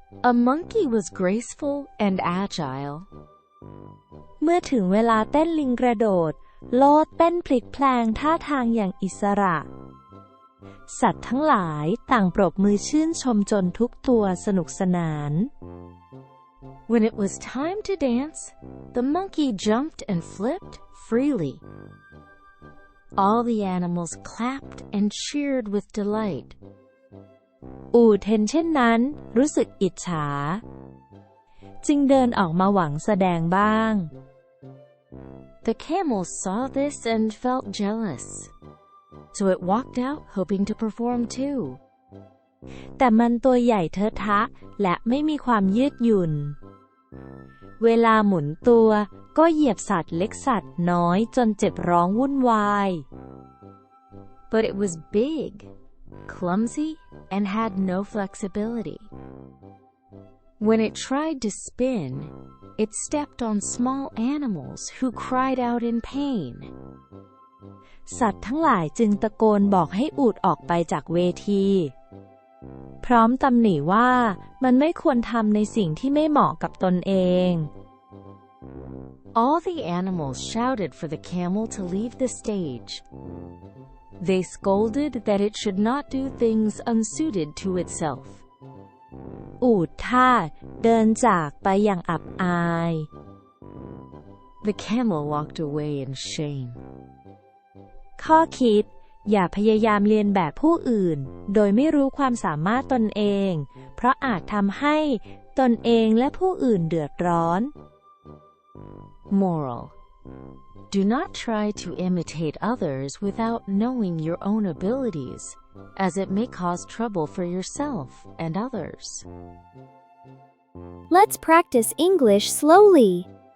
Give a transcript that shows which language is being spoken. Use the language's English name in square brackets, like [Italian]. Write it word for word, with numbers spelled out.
[English] A monkey was graceful and agile. [Thai] เมื่อถึงเวลาเต้นลิงกระโดดโลดเต้นพลิกแพลงท่าทางอย่างอิสระสัตว์ทั้งหลายต่างปรบมือชื่นชมจนทุกตัวสนุกสนาน [English] When it was time to dance, the monkey jumped and flipped freely. All the animals clapped and cheered with delight. [Thai] อูฐเห็นเช่นนั้นรู้สึกอิจฉาจึงเดินออกมาหวังแสดงบ้าง [English] The camel saw this and felt jealous. So it walked out, hoping to perform too. [Thai] แต่มันตัวใหญ่เทอะทะและไม่มีความยืดหยุ่นเวลาหมุนตัวก็เหยียบสัตว์เล็กสัตว์น้อยจนเจ็บร้องวุ่นวาย [English] But it was big, clumsy, and had no flexibility. When it tried to spin, it stepped on small animals who cried out in pain. [Thai] สัตว์ทั้งหลายจึงตะโกนบอกให้อูฐออกไปจากเวทีพร้อมตำหนิว่ามันไม่ควรทำในสิ่งที่ไม่เหมาะกับตนเอง [English] All the animals shouted for the camel to leave the stage. They scolded that it should not do things unsuited to itself. [Thai] อูฐทาสเดินจากไปอย่างอับอาย [English] The camel walked away in shame. [Thai] ข้อคิดอย่าพยายามเลียนแบบผู้อื่นโดยไม่รู้ความสามารถตนเองเพราะอาจทำให้ตนเองและผู้อื่นเดือดร้อน [English] Moral: Do not try to imitate others without knowing your own abilities, as it may cause trouble for yourself and others. Let's practice English slowly.